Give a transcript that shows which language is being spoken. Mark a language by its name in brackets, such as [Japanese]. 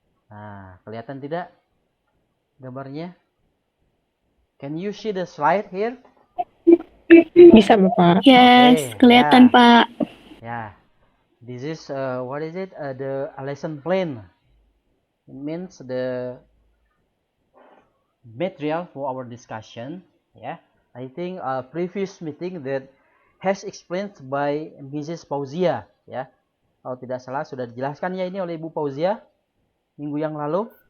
[Indonesian] Nah, kelihatan tidak gambarnya? [English] Can you see the slide here? [Indonesian] Bisa, Bapak. [English] Yes, Okay, [Indonesian] kelihatan ya, Pak. [English] ya. This is what is it? The lesson plan. It means the material for our discussion. Yeah, I think previous meeting that has explained by Mrs. Fauzia. [Indonesian] Ya, kalau tidak salah sudah dijelaskan ya ini oleh Ibu Fauzia minggu yang lalu.